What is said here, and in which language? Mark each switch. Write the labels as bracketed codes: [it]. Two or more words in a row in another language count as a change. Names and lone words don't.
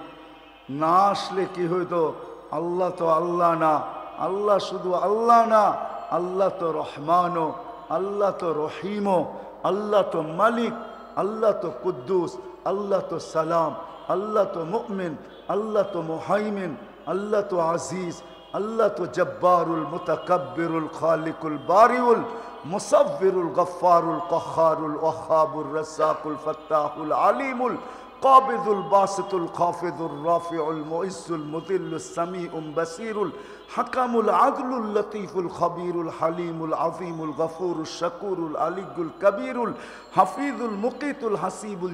[bn] না আসলে কি হইতো? আল্লাহ তো আল্লাহ না, আল্লাহ শুধু আল্লাহ না, আল্লাহ তো রহমানও, আল্লাহ তো রহিমও, আল্লাহ তো মালিক, আল্লাহ তো কুদ্দুস, আল্লাহ তো সালাম, আল্লাহ তো মুমিন, আল্লাহ তো মুহাইমিন, আল্লাহ তো আজিজ, আল্লাহ তো জব্বারুল মুতাকাব্বিরুল খালিকুল বারিউল মুসাব্বিরুল গফফারুল কহ্হারুল ওয়াহ্হাবুর রাজ্জাকুল ফাত্তাহুল আলিমুল কাবিদুল বাসিতুল খাফিদুর রাফিউল মুইজ্জুল মুদিল্লুস সামিউল বাসিরুল হাকামুল আদলুল লতীফুল খবীরুল হালিমুল আযীমুল গফুরুশ শাকুরুল আলিয়ুল কবীরুল হাফিজুল মুকিতুল হাসিবুল